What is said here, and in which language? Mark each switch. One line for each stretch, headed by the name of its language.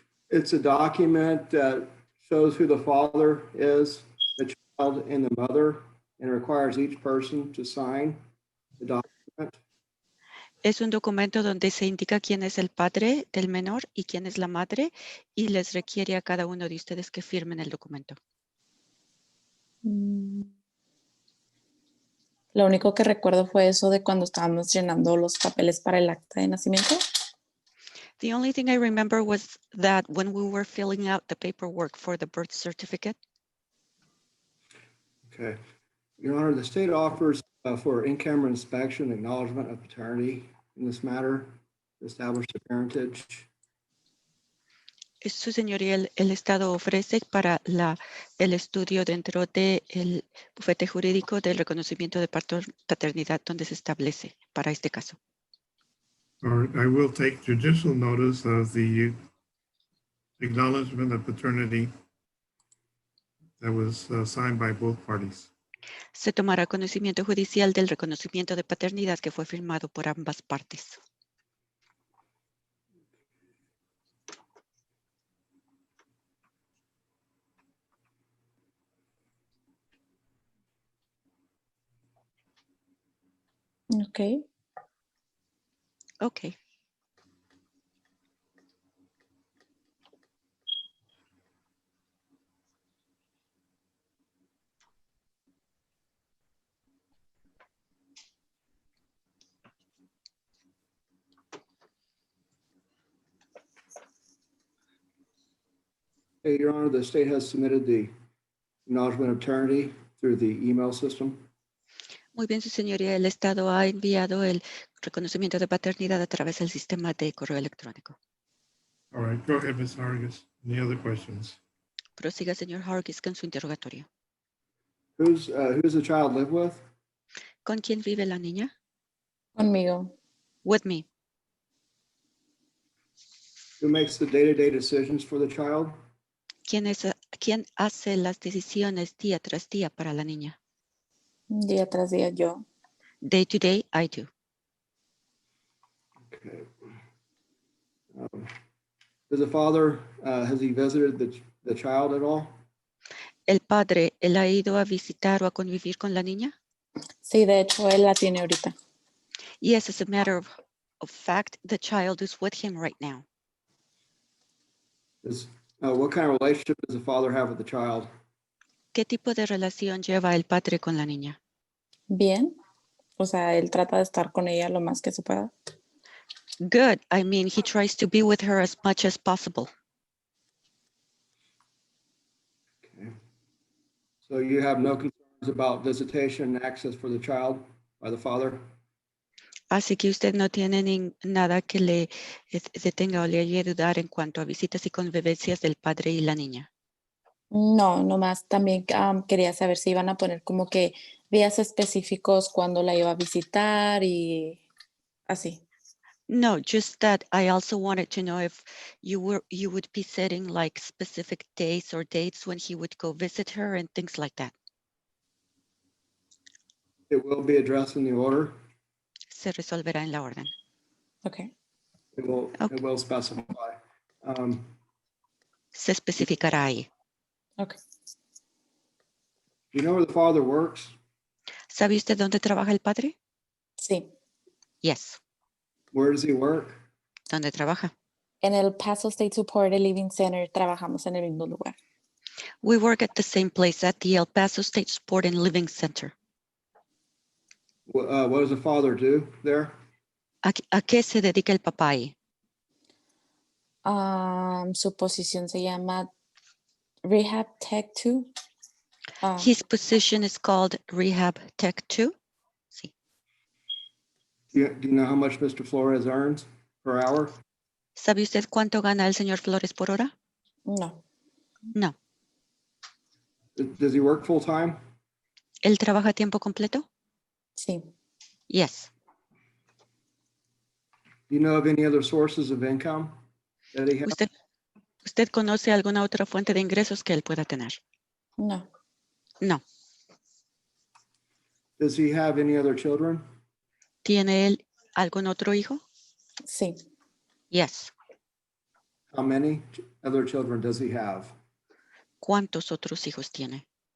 English: It's a document that shows who the father is, the child, and the mother, and requires each person to sign the document.
Spanish: Es un documento donde se indica quién es el padre del menor y quién es la madre y les requiere a cada uno de ustedes que firmen el documento. Lo único que recuerdo fue eso de cuando estábamos llenando los papeles para el acta de nacimiento.
English: The only thing I remember was that when we were filling out the paperwork for the birth certificate, Okay. Your Honor, the state offers for in-camera inspection, acknowledgement of paternity in this matter, to establish the parentage.
Spanish: su señoría, el Estado ofrece para el estudio dentro del bufete jurídico del reconocimiento de paternidad donde se establece para este caso.
English: Or I will take judicial notice of the acknowledgement of paternity that was signed by both parties.
Spanish: Se tomará conocimiento judicial del reconocimiento de paternidad que fue firmado por ambas partes.
English: Ok. Okay. Hey, Your Honor, the state has submitted the acknowledgement of paternity through the email system.
Spanish: Muy bien, su señoría, el Estado ha enviado el reconocimiento de paternidad a través del sistema de correo electrónico.
English: All right, go ahead, Ms. Hargis. Any other questions?
Spanish: Prosiga, señor Hargis, con su interrogatorio.
English: Who's the child live with?
Spanish: ¿Con quién vive la niña? Conmigo.
English: With me. Who makes the day-to-day decisions for the child?
Spanish: ¿Quién hace las decisiones día tras día para la niña? Día tras día yo.
English: Day to day, I do. Okay. Does the father, has he visited the child at all?
Spanish: ¿El padre, él ha ido a visitar o a convivir con la niña? Sí, de hecho, él la tiene ahorita.
English: Yes, as a matter of fact, the child is with him right now. What kind of relationship does the father have with the child?
Spanish: ¿Qué tipo de relación lleva el padre con la niña? Bien. O sea, él trata de estar con ella lo más que se pueda.
English: Good. I mean, he tries to be with her as much as possible. Okay. So you have no concerns about visitation and access for the child by the father?
Spanish: Así que usted no tiene nada que le detenga o le haga dudar en cuanto a visitas y convivencias del padre y la niña. No, nomás también quería saber si iban a poner como que días específicos cuando la iba a visitar y así.
English: No, just that I also wanted to know if you would be setting like specific days or dates when he would go visit her and things like that. It will be addressed in the order.
Spanish: Se resolverá en la orden.
English: Ok. It will, Okay. it will specify.
Spanish: Se especificará ahí.
English: Ok. Do you know where the father works?
Spanish: ¿Sabe usted dónde trabaja el padre? Sí.
English: Yes. Where does he work?
Spanish: ¿Dónde trabaja? En el Paso State Supported Living Center trabajamos en el mismo lugar.
English: We work at the same place at the El Paso State Sport and Living Center. What does the father do there?
Spanish: ¿A qué se dedica el papá ahí? Su posición se llama Rehab Tech 2.
English: His position is called Rehab Tech 2.
Spanish: Sí.
English: Do you know how much Mr. Flores earns per hour?
Spanish: ¿Sabe usted cuánto gana el señor Flores por hora? No.
English: No. Does he work full time?
Spanish: ¿Él trabaja a tiempo completo? Sí.
English: Yes. Do you know of any other sources of income that he has?
Spanish: ¿Usted conoce alguna otra fuente de ingresos que él pueda tener? No.
English: No. Does he have any other children?
Spanish: ¿Tiene él algún otro hijo? Sí.
English: Yes. How many other children does he have?
Spanish: ¿Cuántos otros hijos tiene?